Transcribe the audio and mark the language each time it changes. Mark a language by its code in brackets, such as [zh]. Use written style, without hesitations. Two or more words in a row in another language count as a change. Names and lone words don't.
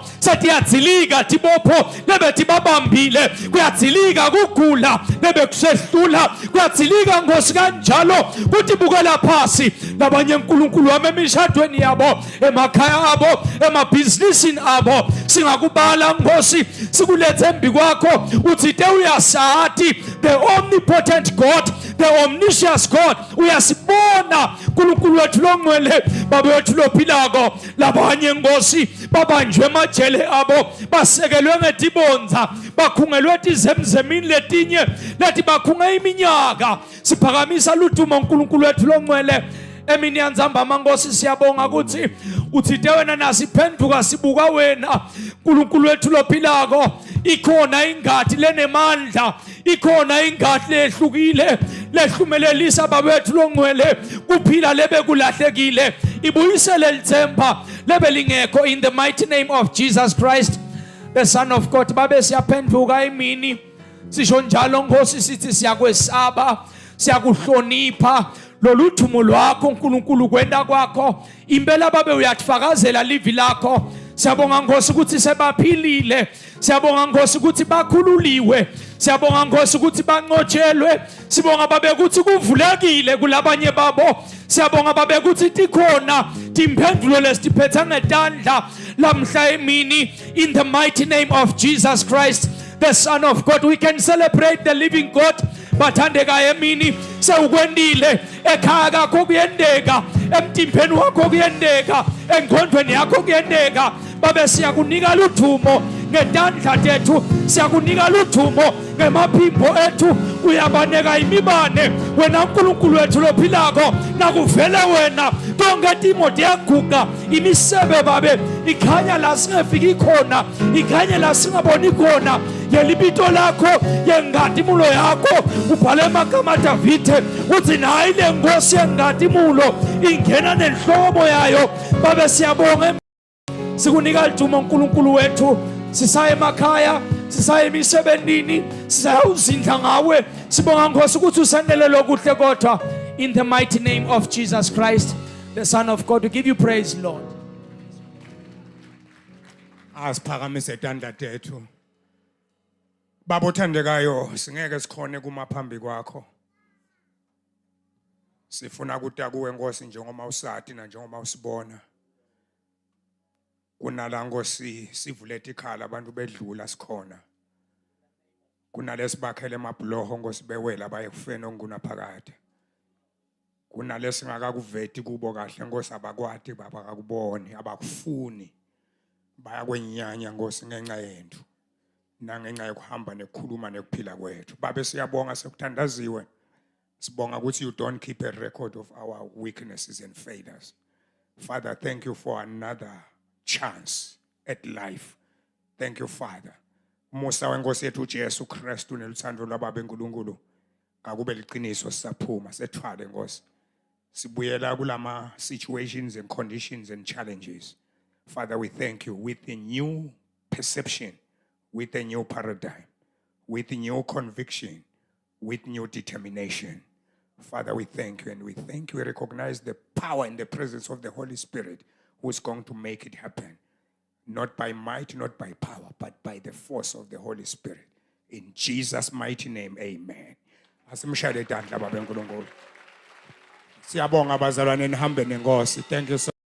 [ss] Sathi yadzilika tibopho lebethi babambile, kuyadzilika kugula lebe kusehlula, kuyadzilika Nkosi kanjalo kuthi bukela phasi. Labanye uNkulunkulu wami emishadweni yabo, emakhaya abo, emabhizinisini abo, singakubala Nkosi sikulethe embi kwakho. Uthite uyasathi [en] the omnipotent God, the omniscious God, [ss] uyasibona uNkulunkulu wethu longcwele. Baba wethu lophilako labanye Nkosi babanjwe emajele abo, basekelwe ngetibonza, bakhungelwe tizemzemini letinye leti bakhunge iminyaka. Siphakamisa ludumo uNkulunkulu wethu longcwele. Emini yanzamba mangosi siyabonga ukuthi uthite wena nasiphenduka sibuka wena uNkulunkulu wethu lophilako. Ikhona ingadi lenemandla, ikhona ingadi lehlukile lehlumelelisa babethu longcwele kuphila lebe kulahlekile. Ibuyisele lithemba lebe lingekho [en] in the mighty name of Jesus Christ the Son of God. [ss] Babe siyaphenduka imini sisho njalo Nkosi sithi siyakwesaba, siyakuhlonipha loluthumo lwakho uNkulunkulu kwenda kwakho. Impela babe uyatfakazela livi lakho. Siyabonga Nkosi ukuthi sebaphilile, siyabonga Nkosi ukuthi bakhululiwe, siyabonga Nkosi ukuthi banqotshelwe, sibonga babe ukuthi kuvulekile kulabanye babo, siyabonga babe ukuthi tikhona timphendulo lesiphethe ngetandla lamhla emini. [en] In the mighty name of Jesus Christ the Son of God, we can celebrate the living God. [ss] Bathandeka emini sewukwendile, ekhaya kakho kuyendeka, emtimbeni wakho kuyendeka, engqondweni yakho kuyendeka. Babe siyakunika luthumo ngetandla tethu, siyakunika luthumo ngemaphimbo ethu. Uyabaneka imibane wena uNkulunkulu wethu lophilako, nakuvele wena tonke timo tiyaguga. Imisebe babe ikhanya la singafiki khona, ikhanya la singaboni khona. Yelibito lakho yengadimulo yakho ubhale amagama Davide uthi nayi le Nkosi yengadimulo ingena nenhlobo yayo. Babe siyabonga, sikunika lithumo uNkulunkulu wethu. Sisaya emakhaya, sisaya emisebenzini, sisaya uzindla ngawe. Sibonga Nkosi ukuthi usenele lokuhle kodwa. [en] In the mighty name of Jesus Christ the Son of God, we give you praise Lord. [ss] Asiphakamise tandla tethu. Baba othandekayo, singeke sikhone kuma phambi kwakho. Sifuna ukuthi akuwe Nkosi njengoba usathi na njengoba usibona. kunala Nkosi sivulete ikhala abantu bedlula sikhona. Kunalesibakhele emabhuloho Nkosi bewela baye kufeni ongunaphakade. Kunalesingakakuveti kubo kahle Nkosi abakwati baba akuboni abakufuni. Bayakwenyanya Nkosi ngenxa yethu. Nangenxa yokuhamba nekukhuluma nekuphila kwethu. Babe siyabonga sekuthandaziwe. Sibonga ukuthi [en] you don't keep a record of our weaknesses and failures. Father, thank you for another chance at life. Thank you, Father. [ss] Musa wenkosi yethu uJesu Kristu neluthando lwababa eNkulunkulu akube liqiniso sisaphuma sethwale Nkosi. Sibuyela kulama [en] situations and conditions and challenges. Father, we thank you with a new perception, with a new paradigm, with a new conviction, with new determination. Father, we thank you and we thank you. We recognize the power and the presence of the Holy Spirit who is going to make it happen. Not by might, not by power, but by the force of the Holy Spirit. In Jesus' mighty name, amen. [ss] Asimshayele idandla baba eNkulunkulu. Siyabonga abazalwane nihambe nenkosi. [en] Thank you so